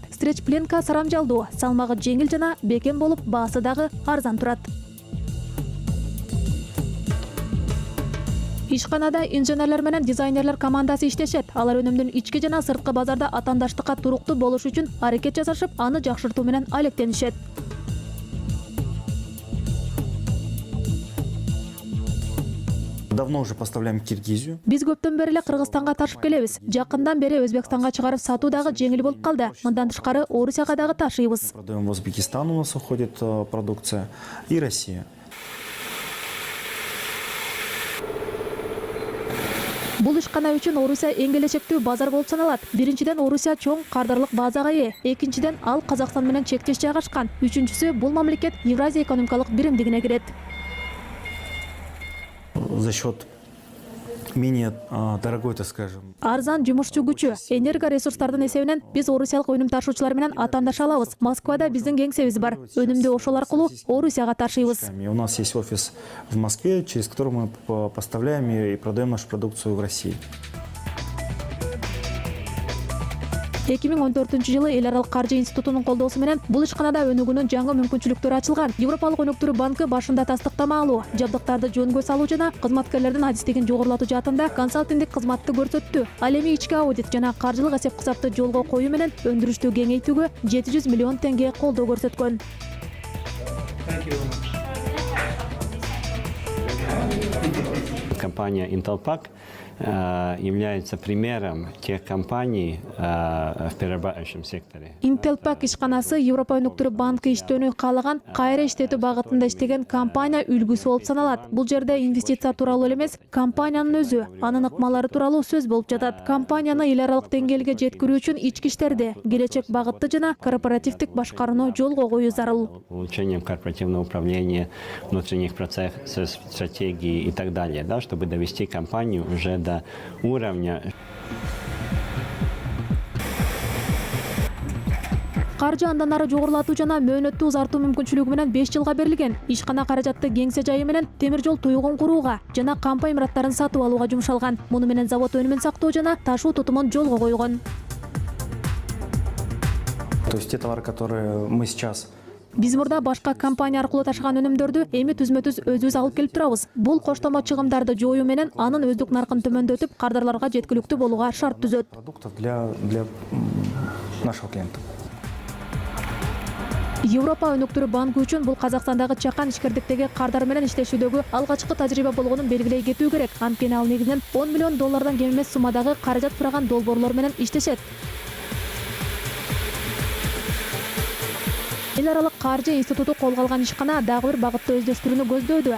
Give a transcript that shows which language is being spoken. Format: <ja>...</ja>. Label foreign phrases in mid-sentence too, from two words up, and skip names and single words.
<ky>Стреч пленка сарамжалдуу, салмагы жеңил жана бекем болуп, баасы дагы арзан турат. Ишканада инженерлер менен дизайнерлер командасы иштешет. Алар өнүмдүн ички жана сырткы базарда атаандаштыкка туруктуу болуш үчүн аракет жасашып, аны жакшыртуу менен алектенишет.</ky> <ru>Давно уже поставляем в Киргизию.</ru> <ky>Биз көптөн бери эле Кыргызстанга ташып келебиз. Жакындан бери Өзбекстанга чыгарып сатуу дагы жеңил болуп калды. Мындан тышкары Орусияга дагы ташыйбыз.</ky> <ru>Продаем в Узбекистан, у нас уходит продукция, и Россия.</ru> <ky>Бул ишкана үчүн Орусия эң келечектүү базар болуп саналат. Биринчиден, Орусия чоң кардарлык базага ээ. Экинчиден, ал Казакстан менен чектеш жайгашкан. Үчүнчүсү, бул мамлекет Евразия экономикалык биримдигине кирет.</ky> <ru>За счет менее дорогой, так скажем.</ru> <ky>Арзан жумушчу күчү, энергоресурстардын эсебинен биз орусиялык өнүм ташуучулар менен атаандаша алабыз. Москвада биздин кеңсебиз бар. Өнүмдү ошол аркылуу Орусияга ташыйбыз.</ky> <ru>У нас есть офис в Москве, через который мы поставляем и продаем нашу продукцию в России.</ru> <ky>2014-жылы эл аралык каржы институтунун колдоосу менен бул ишканада өнүгүүнүн жаңы мүмкүнчүлүктөрү ачылган. Европалык өнүктүрүү банкы башында тастыктама алуу, жабдыктарды жөнгө салуу жана кызматкерлердин адистигин жогорулатуу жаатында консалтингдик кызматты көрсөттү. Ал эми ички аудит жана каржылык эсеп-кысапты жолго коюу менен өндүрүштү кеңейтүүгө 700 миллион теңге колдоо көрсөткөн.</ky> <ru>Компания Intelpac является примером тех компаний в перерабатывающем секторе.</ru> <ky>Intelpac ишканасы Европа өнүктүрүү банкы иштөөнү каалаган, кайра иштетүү багытында иштеген компания үлгүсү болуп саналат. Бул жерде инвестиция тууралуу эле эмес, компаниянын өзү, анын ыкмалары тууралуу сөз болуп жатат. Компанияны эл аралык деңгээлге жеткирүү үчүн ички иштерди, келечек багытты жана корпоративдик башкарууну жолго коюу зарыл.</ky> <ru>Улучшением корпоративного управления, внутренних процессов, стратегий и так далее, да, чтобы довести компанию уже до уровня.</ru> <ky>Каржы андан ары жогорулатуу жана мөөнөттү узартуу мүмкүнчүлүгү менен 5 жылга берилген. Ишкана каражатты кеңсе жайы менен темир жол туйгун курууга жана кампа имараттарын сатып алууга жумшалган. Муну менен завод өнүмүн сактоо жана ташуу тутумун жолго койгон.</ky> <ru>То есть те товары, которые мы сейчас</ru> <ky>Биз мурда башка компания аркылуу ташыган өнүмдөрдү эми түзмө-түз өзүбүз алып келип турабыз. Бул коштомо чыгымдарды жоюу менен анын өздүк наркын төмөндөтүп, кардарларга жеткиликтүү болууга шарт түзөт.</ky> <ru>Продуктов для нашего клиента.</ru> <ky>Европа өнүктүрүү банкы үчүн бул Казакстандагы чакан ишкердиктеги кардар менен иштешүүдөгү алгачкы тажрыйба болгонун белгилей кетүү керек. Анткени ал негизинен $10 миллион кем эмес суммадагы каражат сураган долбоорлор менен иштешет. Эл аралык каржы институту колго алган ишкана дагы бир багытты өздөштүрүүнү көздөйдү.</ky>